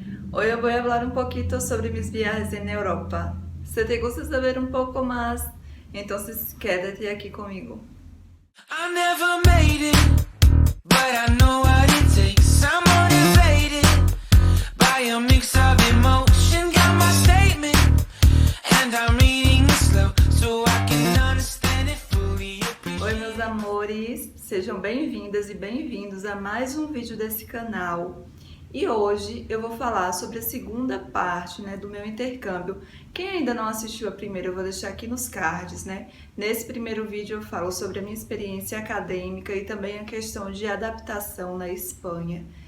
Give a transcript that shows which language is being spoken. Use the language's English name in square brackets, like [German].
[Spanish] Hoy os voy a hablar un poquito sobre mis viajes en Europa. Se te gusta saber un poco más, entonces quédate aquí conmigo. [English] I never made it, but I know what it takes. I'm motivated by a mix of emotion. Got my statement, and I'm reading it slow so I can understand it fully. [Portuguese] Oi, meus amores, sejam bem-vindas e bem-vindos a mais um vídeo desse canal. E hoje eu vou falar sobre a segunda parte, do meu intercâmbio. Quem ainda não assistiu a primeira, eu vou deixar aqui nos cards, Nesse primeiro vídeo eu falo sobre a minha experiência acadêmica e também a questão de adaptação na Espanha.